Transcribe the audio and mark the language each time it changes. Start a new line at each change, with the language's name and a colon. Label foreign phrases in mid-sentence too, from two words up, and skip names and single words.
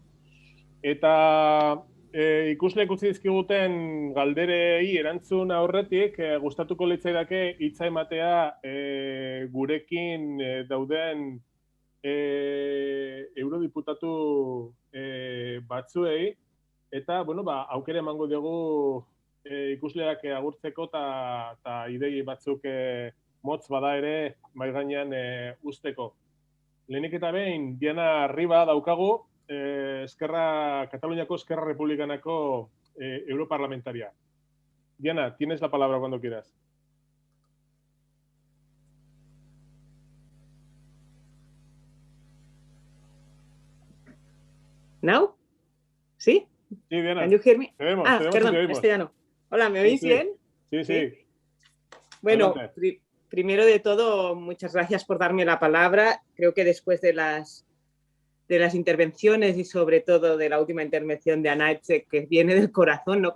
Basque: Eta ikusleek utzi dizkiguten galderei erantzun aurretik, gustatuko litzaidake hitza ematea gurekin dauden eurodiputatu batzuei, eta, bueno, aukera emango diogu ikusleak agurtzeko eta idei batzuk motz bada ere mai gainean usteko. Lehenik eta behin, Diana Riba daukagu, Kataluniako Esquerra Republicanako europarlamentaria.
Spanish: Diana, tienes la palabra cuando quieras. ¿Now? ¿Sí? Sí, Diana.
English: Can you hear me?
Spanish: Te vemos, perdón, te vemos. castellano. Hola, ¿me oís bien? Sí. Bueno, primero de todo, muchas gracias por darme la palabra. Creo que después de las intervenciones y sobre todo de la última intervención de Anaitze, que viene del corazón, ¿no?